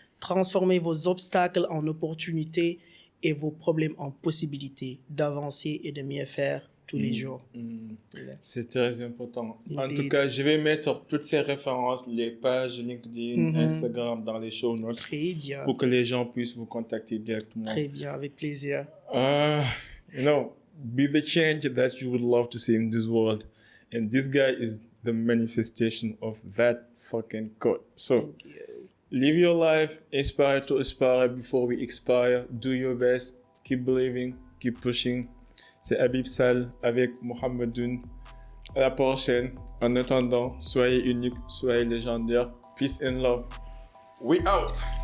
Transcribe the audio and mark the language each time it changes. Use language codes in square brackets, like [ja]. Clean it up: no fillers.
[fr] Transformez vos obstacles en opportunités et vos problèmes en possibilités d'avancer et de mieux faire tous les jours. C'est très important. En tout cas, je vais mettre toutes ces références, les pages LinkedIn, Instagram dans les show notes. Très bien. Pour que les gens puissent vous contacter directement. Très bien, avec plaisir. [en] Be the change that you would love to see in this world. And this guy is the manifestation of that fucking quote. So, live your life, inspire to aspire before we expire. Do your best, keep believing, keep pushing. [fr] C'est Habib Sall avec Mohamedoun. À la prochaine. En attendant, soyez unique, soyez légendaire. [en] Peace and love. We out!